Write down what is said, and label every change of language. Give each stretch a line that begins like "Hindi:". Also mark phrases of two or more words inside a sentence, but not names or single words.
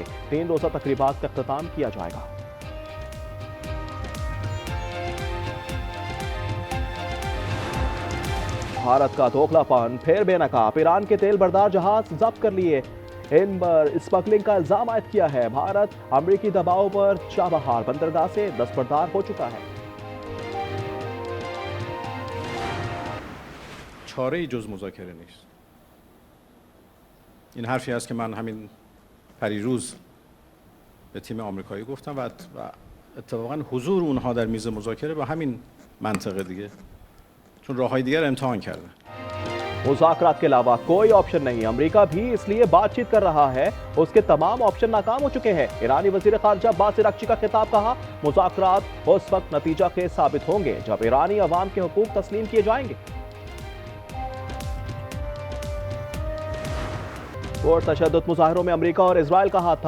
Urdu: 3 روزہ تقریبات کا اختتام کیا جائے گا۔ بھارت کا دوغلاپن پھر بے نقاب، ایران کے تیل بردار جہاز ضبط کر لیے. ان پر اسمگلنگ کا الزام عائد کیا ہے۔ بھارت امریکی دباؤ پر چابہار بندرگاہ سے دستبردار ہو چکا ہے.
Persian: چاره‌ای جز مذاکره نیست. این حرفی است که من همین پریروز به تیم آمریکایی گفتم و اتفاقا حضور اونها در میز مذاکره به همین منطقه دیگه، چون راههای دیگر امتحان کردن.
Urdu: مذاکرات کے علاوہ کوئی آپشن نہیں۔ امریکہ بھی اس لیے بات چیت کر رہا ہے، اس کے تمام آپشن ناکام ہو چکے ہیں. ایرانی وزیر خارجہ باسر اکچی کا خطاب، کہا مذاکرات اس وقت نتیجہ خیز ثابت ہوں گے جب ایرانی عوام کے حقوق تسلیم کیے جائیں گے. اور تشدد مظاہروں میں امریکہ اور اسرائیل کا ہاتھ تھا.